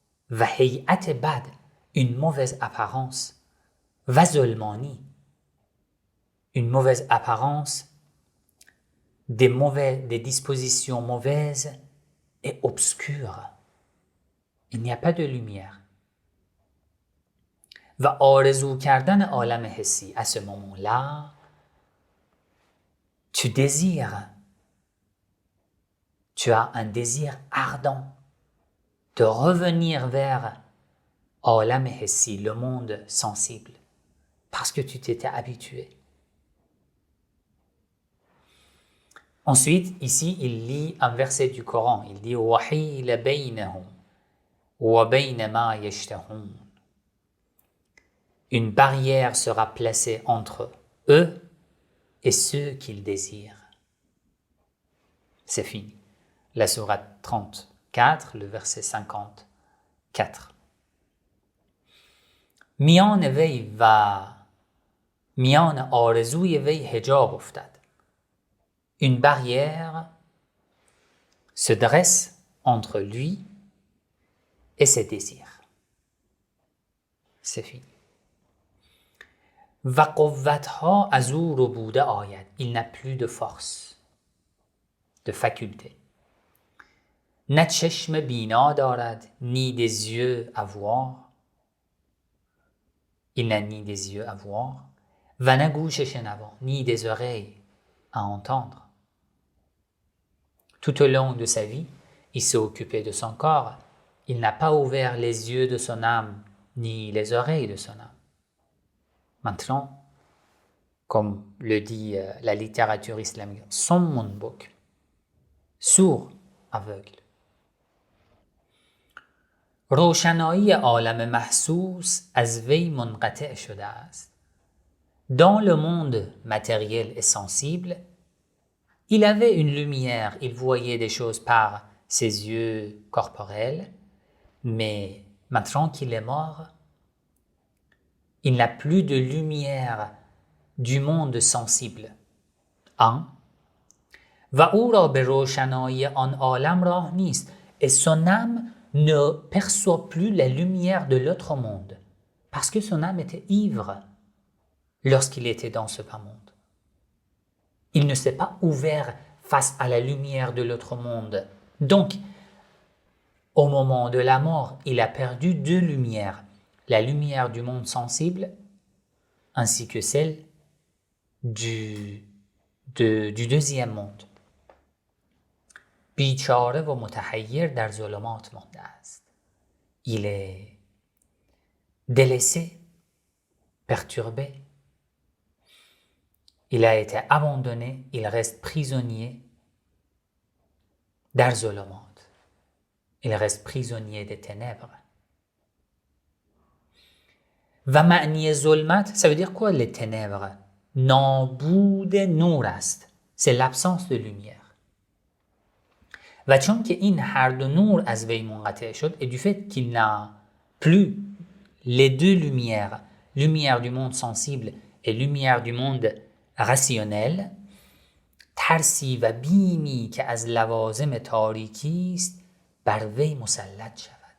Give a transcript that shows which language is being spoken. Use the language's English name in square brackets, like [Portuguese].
[Persian] Vahiyat bad, [French] une mauvaise apparence. Vazolmani, une mauvaise apparence, des dispositions mauvaises et obscures. Il n'y a pas de lumière. [Persian] Va آرزو کردن عالم حسی. [French] À ce moment-là, tu désires, tu as un désir ardent de revenir vers عالم حسی, le monde sensible, parce que tu t'étais habitué. Ensuite, ici, il lit un verset du Coran. Il dit [Arabic] وَحِيلَ بَيْنَهُمْ وَبَيْنَ مَا يَشْتَهُونَ. [French] Une barrière sera placée entre eux et ceux qu'ils désirent. C'est fini. La sourate 34, le verset 54. [Persian] میان وی و میان آرزوی وی حجاب افتد. [French] Une barrière se dresse entre lui et ses désirs. C'est fini. [Persian] و قوتها از او ربوده آید. [French] Il n'a plus de force, de faculté. [Persian] نه چشم بینا دارد, [French] ni des yeux à voir. Il n'a ni des yeux à voir. [Persian] و نه گوش شنوا, [French] ni des oreilles à entendre. Tout au long de sa vie, il s'est occupé de son corps. Il n'a pas ouvert les yeux de son âme, ni les oreilles de son âme. Maintenant, comme le dit la littérature islamique, sommun buk, sourd, aveugle. [Persian] روشنایی عالم محسوس از وی منقطع شده است. [French] Dans le monde matériel et sensible, il avait une lumière, il voyait des choses par ses yeux corporels, mais maintenant qu'il est mort, il n'a plus de lumière du monde sensible. 1. [Persian] و او را به روشنایی آن عالم راه نیست. [French] Et son âme ne perçoit plus la lumière de l'autre monde, parce que son âme était ivre lorsqu'il était dans ce bas monde. Il ne s'est pas ouvert face à la lumière de l'autre monde. Donc, au moment de la mort, il a perdu deux lumières, la lumière du monde sensible ainsi que celle du deuxième monde. [Persian] بیچاره و متحیر در ظلمات مانده است. [French] Il est délaissé, perturbé. Il a été abandonné, il reste prisonnier [Persian] در ظلمات. [French] Il reste prisonnier des ténèbres. [Persian] و معنی ظلمت, [French] ça veut dire quoi les ténèbres? [Persian] نابود نور است. [French] C'est l'absence de lumière. [Persian] و چون که این هر دو نور از وی منقطع شد, [French] et du fait qu'il n'a plus les deux lumières, lumière du monde sensible et lumière du monde rationnel, [Persian] ترسی و بیمی که از لوازم تاریکی است بر وی مسلط شود.